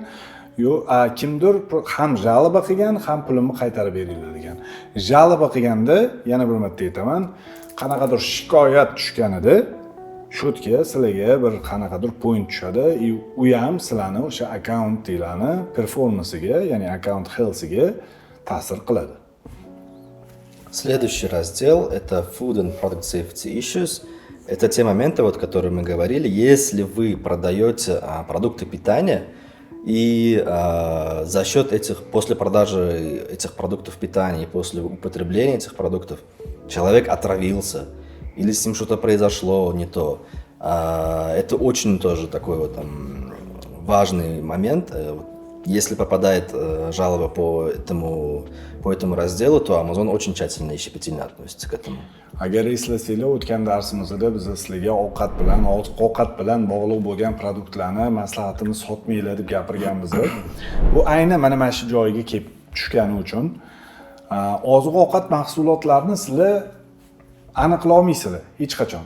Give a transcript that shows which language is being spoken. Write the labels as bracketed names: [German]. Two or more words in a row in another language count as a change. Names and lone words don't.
[Uzbek] Kimdir ham jalba qilgan, ham pulimni qaytarib beringlar degan. Jalba qilganda, yana bir marta aytaman, qanaqadir shikoyat tushganida shotga sizlarga bir qanaqadir point tushadi. U ham sizlarning o'sha akkauntinglarni performansiga, ya'ni [English] account health'iga [Uzbek] ta'sir qiladi. [Russian] Следующий раздел – это [English] Food and Product Safety Issues. [Russian] Это те моменты, вот, которые мы говорили. Если вы продаете продукты питания, и за счет после продажи этих продуктов питания, после употребления этих продуктов, человек отравился, или с ним что-то произошло не то, это очень тоже такой вот важный момент. Если попадает жалоба по этому разделу, то Amazon очень тщательно и щепетильно относится к этому. [Uzbek] Agar eslasanglar, o'tgan darsimizda biz sizlarga ovqat bilan bog'liq bo'lgan produktlarni maslahatimiz sotmanglar deb gapirganmiz. Bu aynan mana shu joyiga kelib tushgani uchun oziq-ovqat mahsulotlarini sizlar aniqlay olmaysizlar hech qachon.